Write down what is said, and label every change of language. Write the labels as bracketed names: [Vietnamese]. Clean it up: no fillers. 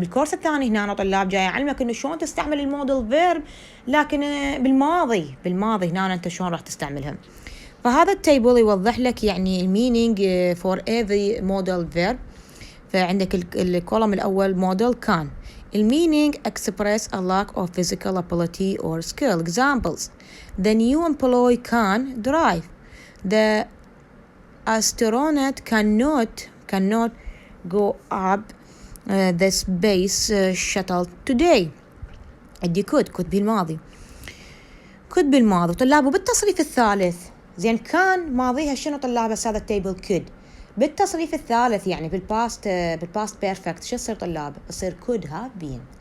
[Arabic] إنه بالكورس الثاني هنا أنا طلاب جاي أعلمك إنه شلون تستعمل الموديل فيرب لكن بالماضي هنا أنت شلون راح تستعملها. فهذا التيبل يوضح لك يعني المينينج [English] for every model verb. [Arabic] فعندك الكولوم الأول [English] model كان المينينج express a lack of physical ability or skill. examples the new employee can drive. the astronaut cannot go up the space shuttle today. [Arabic] عندي could بالماضي طلاب. وبالتصريف الثالث زين كان ماضيها شنو طلاب هذا التيبل could. بالتصريف الثالث يعني بالباست بيرفكت شو يصير طلاب يصير could have been.